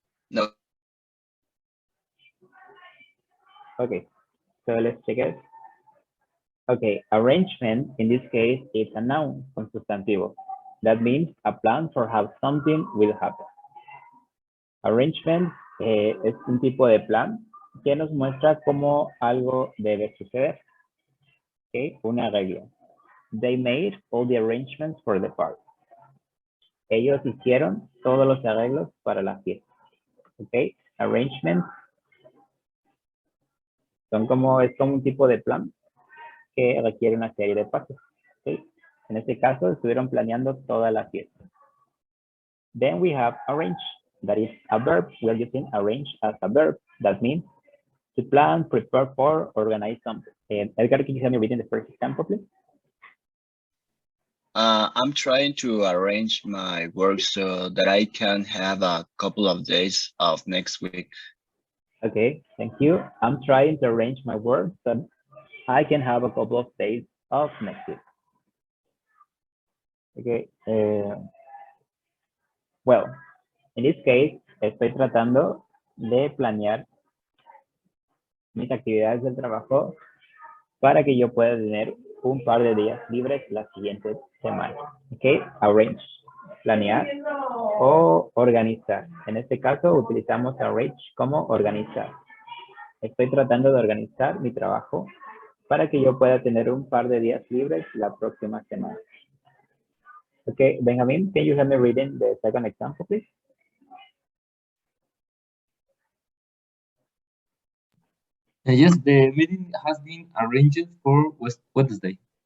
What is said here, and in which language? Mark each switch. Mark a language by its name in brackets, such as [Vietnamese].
[English] No. Okay, so let's check it. Okay, arrangement in this case is a noun [Spanish] con sustantivo. [English] That means a plan for how something will happen. [Spanish] Arrangement es un tipo de plan que nos muestra cómo algo debe suceder. Okay, una regla. [English] They made all the arrangements for the party. [Spanish] Ellos hicieron todos los arreglos para la fiesta. Okay, arrangements es como un tipo de plan que requiere una serie de pasos. Okay. En este caso, estuvieron planeando toda la fiesta. [English] Then we have arrange. That is a verb. We're using arrange as a verb. That means to plan, prepare for, organize something. Edgar, can you help me reading the first example, please? I'm trying to arrange my work so that I can have a couple of days off next week. Okay, thank you. I'm trying to arrange my work so I can have a couple of days off next week. Okay. Well, in this case, [Spanish] estoy tratando de planear mis actividades del trabajo para que yo pueda tener un par de días libres la siguiente semana. Okay, arrange. planear o organizar. En este caso utilizamos arrange como organizar. Estoy tratando de organizar mi trabajo para que yo pueda tener un par de días libres la próxima semana. [English] Okay, Benjamin, can you help me reading the second example, please? Yes, the meeting has been arranged for Wednesday.